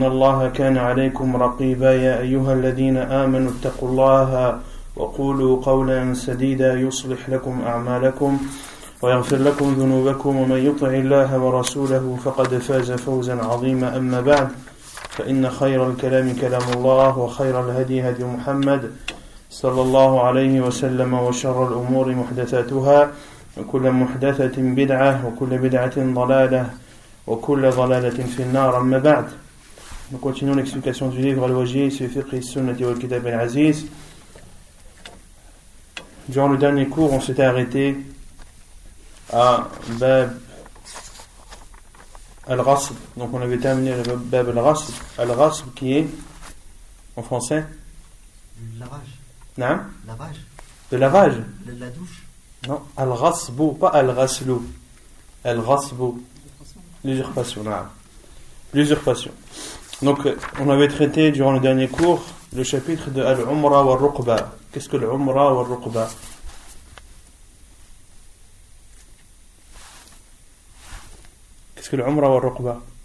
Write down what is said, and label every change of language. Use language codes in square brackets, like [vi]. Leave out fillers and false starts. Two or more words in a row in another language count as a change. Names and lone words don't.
[ar] الله كان عليكم رقيبا يا أيها الذين آمنوا اتقوا الله وقولوا قولا سديدا يصلح لكم أعمالكم ويغفر لكم ذنوبكم ومن يطع الله ورسوله فقد فاز فوزا عظيما أما بعد فإن خير الكلام كلام الله وخير الهدي هدي محمد صلى الله عليه وسلم وشر الأمور محدثاتها وكل محدثة بدعة وكل بدعة ضلالة وكل ضلالة في النار أما بعد. [fr] Nous continuons l'explication du livre Al-Wajih, Fiqh Sunnati wal Kitab al-Aziz. Durant le dernier cours, on s'était arrêté à Bab Al-Ghasb. Donc on avait terminé le Bab Al-Ghasb. Al-Ghasb qui est, en français, le lavage. Non? Lavage. Le lavage? La douche. Non, Al-Ghasbu, pas Al-Ghaslu. Al-Ghasbu. L'usurpation, non. L'usurpation. Donc on avait traité durant le dernier cours le chapitre de Al-Umra wa Ruqba. Qu'est-ce que l'Umra wa Ruqba? Qu'est-ce que l'Umra wa Ruqba?